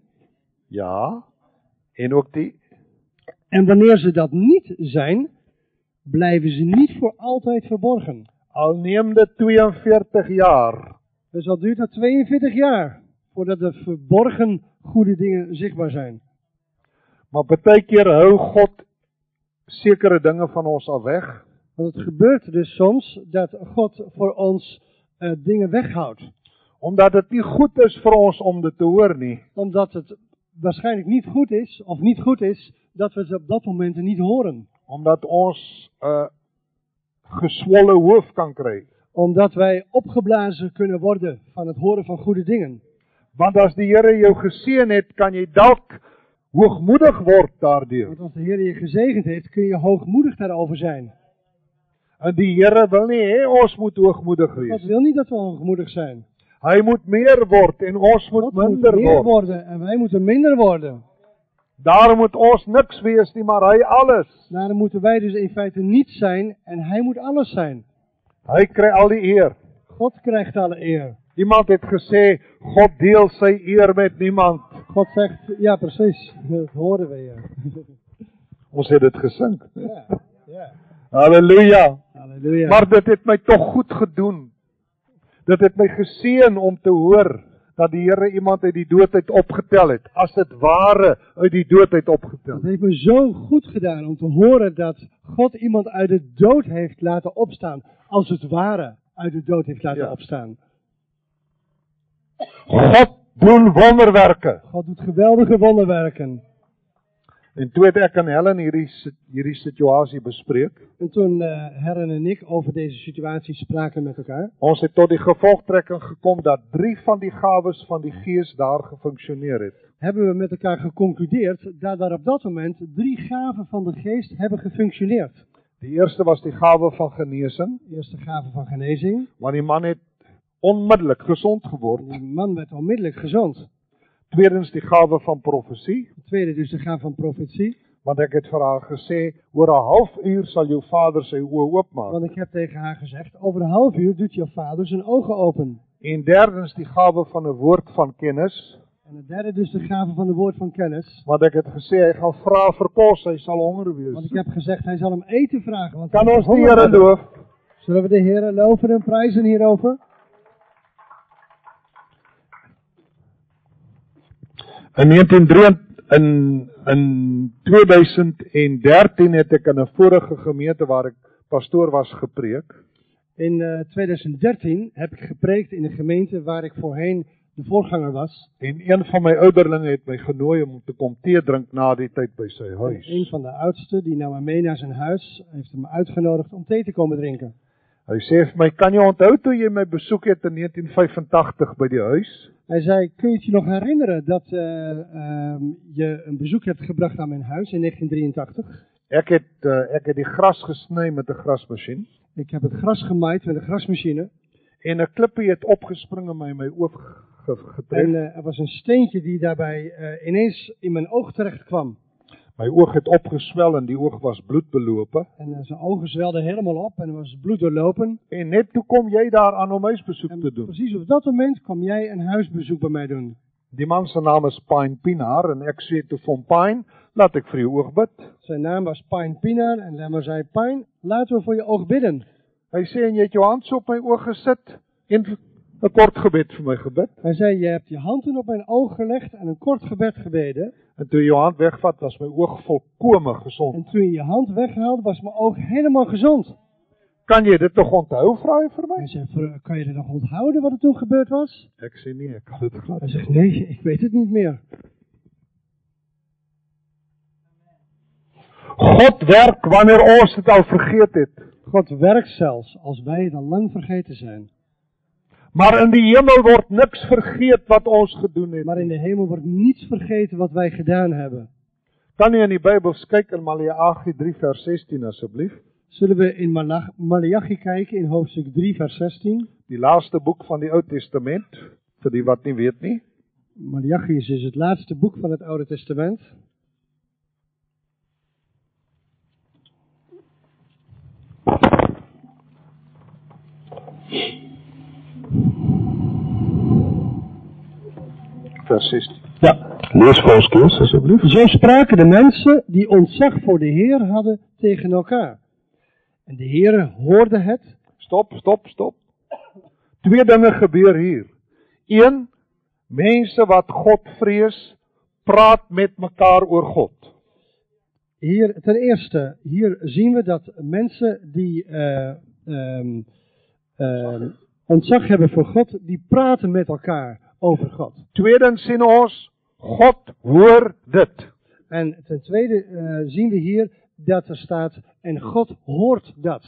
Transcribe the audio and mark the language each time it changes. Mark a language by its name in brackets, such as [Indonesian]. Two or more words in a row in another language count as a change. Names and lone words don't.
[Afrikaans] Ja. En ook die. [Dutch] En wanneer ze dat niet zijn, blijven ze niet voor altijd verborgen. [Afrikaans] Al neem dit 42 jaar. [Dutch] Dus dat duurt dat 42 jaar, voordat de verborgen goede dingen zichtbaar zijn. [Afrikaans] Maar baie keer hou God sekere dinge van ons af weg. [Dutch] Want het gebeurt dus soms dat God voor ons dingen weghoudt. [Afrikaans] Omdat het nie goed is vir ons om dit te hoor nie. [Dutch] Omdat het waarschijnlijk niet goed is, of niet goed is, dat we het op dat moment niet horen. [Afrikaans] Omdat ons geswolle hoof kan kry. [Dutch] Omdat wij opgeblazen kunnen worden van het horen van goede dingen. [Afrikaans] Want as die Here jou geseën het, kan jy dalk hoogmoedig word daardeur. [Dutch] Want als de Heer je gezegend heeft, kun je hoogmoedig daarover zijn. [Afrikaans] En die Here wil nie hê ons moet hoogmoedig God wees. [Dutch] wil niet dat we hoogmoedig zijn. [Afrikaans] Hy moet meer word en ons moet [Dutch] God moet [Afrikaans] minder [Dutch] meer [Afrikaans] word. [Dutch] worden en wij moeten minder worden. [Afrikaans] Daarom moet ons niks wees nie, maar hy alles. [Dutch] Daarom moeten wij dus in feite niet zijn en hij moet alles zijn. [Afrikaans] Hy kry al die eer. [Dutch] God krijgt alle eer. [Afrikaans] Iemand het gesê, God deel sy eer met niemand. [Dutch] God zegt, ja precies, dat horen we ja. [Afrikaans] Ons het dit gesing. Ja, ja. Halleluja. Halleluja. Maar dit het my tog goed gedoen. Dit het my geseën om te hoor dat die Here iemand uit die dood uit opgetel het. As dit ware uit die dood uit opgetel. [Dutch] Het heeft me zo goed gedaan om te horen dat God iemand uit de dood heeft laten opstaan. Als het ware uit de dood heeft laten opstaan. [Afrikaans] God doen wonderwerke. [Dutch] God doet geweldige wonderwerken. [Afrikaans] En toe het ek en Helen hierdie situasie bespreek. [Dutch] En toen Herren en ik over deze situatie spraken met elkaar. [Afrikaans] Ons het tot die gevolgtrekking gekom dat 3 van die gawes van die Gees daar gefunksioneer het. [Dutch] Hebben we met elkaar geconcludeerd dat daar op dat moment 3 gaven van de geest hebben gefunctioneerd. [Afrikaans] Die eerste was die gawe van genesing. [Dutch] De eerste gave van genezing. [Afrikaans] Want die man het onmiddellik gesond geword. [Dutch] Die man werd onmiddellijk gezond. [Afrikaans] Tweedens die gawe van profesie. [Dutch] De tweede dus de gave van profetie. [Afrikaans] Want ek het vir haar gesê, oor 'n halfuur sal jou vader sy oë oopmaak. [Dutch] Want ik heb tegen haar gezegd, over een half uur doet jouw vader zijn ogen open. [Afrikaans] En derdens die gawe van 'n woord van kennis. [Dutch] En de derde dus de gave van de woord van kennis. [Afrikaans] Want ek het gesê, hy gaan vra vir kos, hy sal honger wees. [Dutch] Want ik heb gezegd, hij zal hem eten vragen. Want [Afrikaans] Kan ons die [Dutch] honger [Afrikaans] Here [Dutch] hebben. [Afrikaans] loof? [Dutch] Zullen we de Heer loven en prijzen hierover? [Afrikaans] In 2013 het ek in 'n vorige gemeente waar ek pastoor was gepreek. [Dutch] In 2013 heb ik gepreekt in een gemeente waar ik voorheen de voorganger was. [Afrikaans] En een van my ouderlinge het my genooi om te kom tee drink na die tyd by sy [Dutch] En [Afrikaans] huis. [Dutch] een van de oudsten, die nam me mee naar zijn huis, heeft hem uitgenodigd om thee te komen drinken. [Afrikaans] Hy sê vir my, kan jy onthou toe jy my besoek het in 1985 by die huis? [Dutch] Hij zei, kun je het je nog herinneren dat je een bezoek hebt gebracht aan mijn huis in 1983? [Afrikaans] Ek het die gras gesny met 'n grasmasjien. [Dutch] Ik heb het gras gemaaid met een grasmachine. [Afrikaans] En 'n klippie het opgespring en my oog getref. [Dutch] En er was een steentje die daarbij ineens in mijn oog terecht kwam. [Afrikaans] My oog het opgeswel en die oog was bloedbelope. [Dutch] En zijn ogen zwelden helemaal op en er was bloed doorlopen. [Afrikaans] En net toe kom jy daar aan om huisbesoek [Dutch] En [Afrikaans] te doen. [Dutch] precies op dat moment kwam jij een huisbezoek bij mij doen. [Afrikaans] Die man se naam is Pine Pinaar en ek sê toe van Pine, laat ek vir jou oog bid. [Dutch] Zijn naam was Pine Pinaar en Lemmer zei, Pine, laten we voor je oog bidden. [Afrikaans] Hy sê en jy het jou hand so op my oog gesit en 'n kort gebed vir my gebid. [Dutch] Hij zei, je hebt je hand toen op mijn oog gelegd en een kort gebed gebeden. [Afrikaans] En toe jy jou hand wegvat, was my oog volkome gesond. [Dutch] En toen je je hand weghaalde, was mijn oog helemaal gezond. [Afrikaans] Kan jy dit nog onthou, vra hy vir my? [Dutch] Hij zei, kan je het nog onthouden wat er toen gebeurd was? [Afrikaans] Ek sê nee, ek kan dit glad. [Dutch] Hij zegt, nee, ik weet het niet meer. [Afrikaans] God werk wanneer ons dit al vergeet het. [Dutch] God werkt zelfs als wij het al lang vergeten zijn. [Afrikaans] Maar in die hemel word niks vergeet wat ons gedoen het. [Dutch] Maar in de hemel wordt niets vergeten wat wij gedaan hebben. [Afrikaans] Kan jy in die Bybel kyk in Maleagi 3 vers 16 asseblief? [Dutch] Zullen we in Maleachi kijken in hoofdstuk 3 vers 16. [Afrikaans] Die laaste boek van die Ou Testament, vir die wat nie weet nie. [Dutch] Maleachi is dus het laatste boek van het Oude Testament. [Afrikaans] Vers 16. Ja. Lees vir ons Koos, asseblief. [Dutch] Zo spraken de mensen die ontzag voor de Heer hadden tegen elkaar. En de Heer hoorde het. [Afrikaans] Stop. Twee dinge gebeur hier. 1, mense wat God vrees, praat met mekaar oor God. [Dutch] Hier, ten eerste, hier zien we dat mensen die ontzag hebben voor God, die praten met elkaar over God. [Afrikaans] Tweedens sien ons, God hoor dit. [Dutch] En ten tweede zien we hier dat er staat, en God hoort dat.